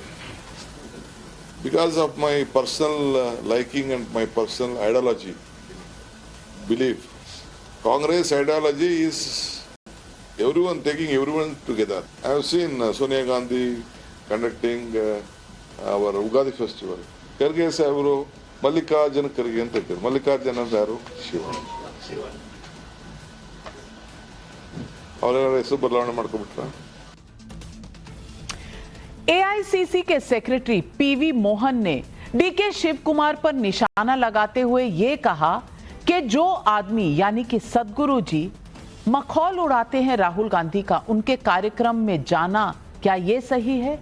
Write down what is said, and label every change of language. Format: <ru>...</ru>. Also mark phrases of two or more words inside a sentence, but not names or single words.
<en>Because of my personal liking and my personal ideology, belief, Congress ideology is everyone taking everyone together. I have seen Sonia Gandhi conducting our Ugadi festival.</en> <kn>Karge sahabru Mallikarjuna Karge anta ಹೇಳ್ತಾರೆ. Mallikarjuna ಅಂದ್ರೆ ಯಾರು? ಶಿವ. ಅವರೆಲ್ಲ ಹೆಸರು ಬದಲಾವಣೆ ಮಾಡ್ಕೊಬಿಟ್ರ?</kn> <hi>एआईसीसी के सेक्रेटरी पीवी मोहन ने डीके शिव कुमार पर निशाना लगाते हुए यह कहा कि जो आदमी यानी कि सदगुरु जी मखौल उड़ाते हैं राहुल गांधी का, उनके कार्यक्रम में जाना क्या ये सही है?</hi>